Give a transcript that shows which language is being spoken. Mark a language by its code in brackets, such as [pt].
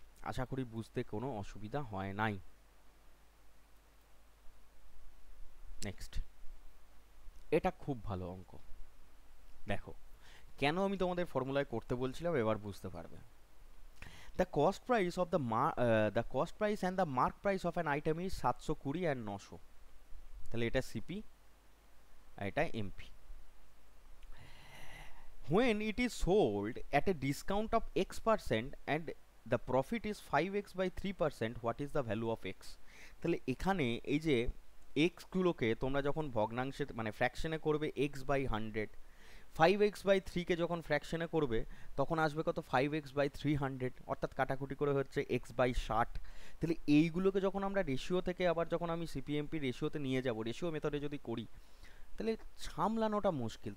[bn] আশা করি বুঝতে কোনো অসুবিধা হয় নাই। নেক্সট, এটা খুব ভালো অঙ্ক। দেখো কেন আমি তোমাদের ফর্মুলায় করতে বলছিলাম, এবার বুঝতে পারবে। [en] The cost price of the cost price and the mark price of an item is 720 and 900। [bn] তাহলে এটা সিপি আর এটা MP. [en] When it is sold at a discount of x% and the profit is 5x by 3%, what is the value of x? [bn] তাহলে এখানে এই যে x গুলোকে তোমরা যখন ভগ্নাংশে মানে ফ্র্যাকশনে করবে x বাই 100, 5x বাই 3 কে যখন ফ্র্যাকশনে করবে তখন আসবে কত, 5x বাই 300, অর্থাৎ কাটাকুটি করে হচ্ছে x বাই 60। তাহলে এইগুলোকে যখন আমরা রেশিও থেকে আবার যখন আমি সিপিএমপি রেশিওতে নিয়ে যাব, রেশিও মেথডে যদি করি, তাহলে সামলানোটা মুশকিল।